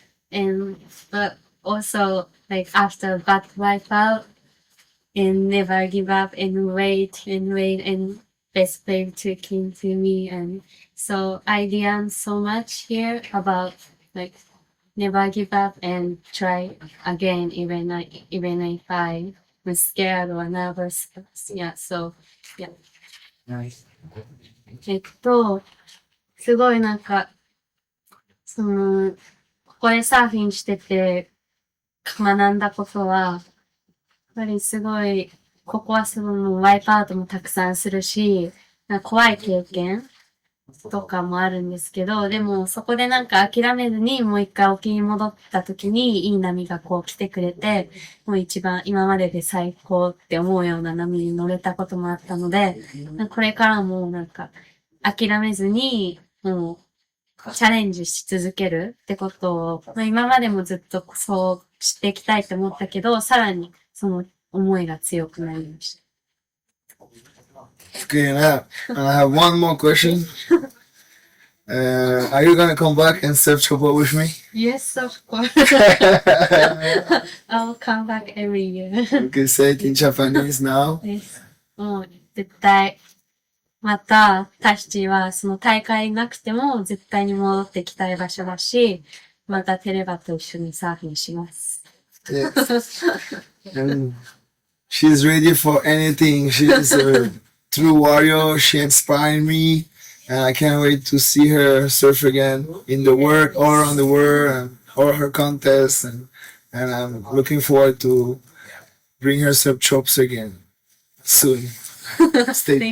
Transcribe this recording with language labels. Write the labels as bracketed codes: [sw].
[en] And but also like after bad wipeout and never give up and wait and best player to came to me, and so I learned so much here about like never give up and try again even if I was scared or nervous. Yeah, so yeah. Nice. [ja] すごいなんか、ここでサーフィンしてて学んだことは、やっぱりすごい、ここはすごいもうワイプアウトもたくさんするし、なんか怖い経験とかもあるんですけど、でもそこでなんか諦めずにもう一回沖に戻った時にいい波がこう来てくれて、もう一番今までで最高って思うような波に乗れたこともあったので、これからもなんか諦めずに、もうチャレンジし続けるってことを、今までもずっとそうしていきたいと思ったけど、さらにその思いが強くなりました。 [en] Okay, and I have one more question. Are you gonna come back and surf Chopo with me? Yes, of course. I'll come back every year. You can say it in Japanese now. Yes. [ja] もう絶対、また、タシチはその大会なくても絶対に戻ってきたい場所だし、またテレバと一緒にサーフィンします。 [en] Yes. And she's ready for anything. She's a true warrior. She inspired me. And I can't wait to see her surf again in the world, all around the world, and all her contests. And I'm looking forward to bring her surf chops again soon. Stay